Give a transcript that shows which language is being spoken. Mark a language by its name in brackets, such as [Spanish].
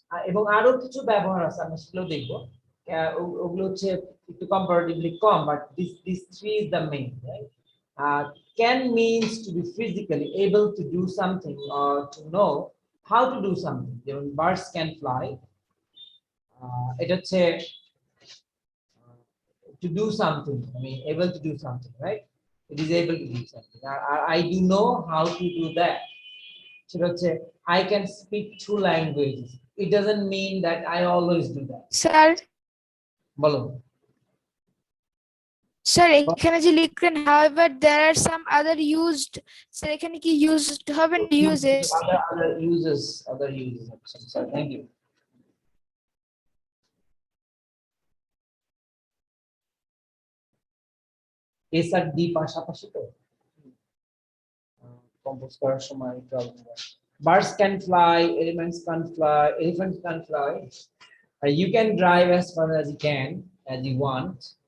[Bangla] এবং আরো কিছু ব্যবহার আছে, আমরা সেগুলো দেখবো। ওগুলো হচ্ছে একটু comparatively com, [English] But this three is the main, right? Can means to be physically able to do something or to know how to do something. [Bangla] যেমন [English] birds can fly, [Bangla] এটা হচ্ছে [English] to do something, I mean able to do something, right? It is able to do something. I do know how to do that. [Bangla] সেটা হচ্ছে [English] I can speak two languages. It doesn't mean that I always do that. Sir, [Bangla] বলো। sir, এখানে যে লিখলেন [English] however there are some other used, [Bangla] sir এখানে কি used হবে না uses? [English] Other uses. Sorry, thank you. [Bangla] S আর D পাশাপাশি তো কম্পোজ করার সময় প্রবলেম হয়। [English] Birds can fly, elephants can fly. You can drive as far as you can, as you want.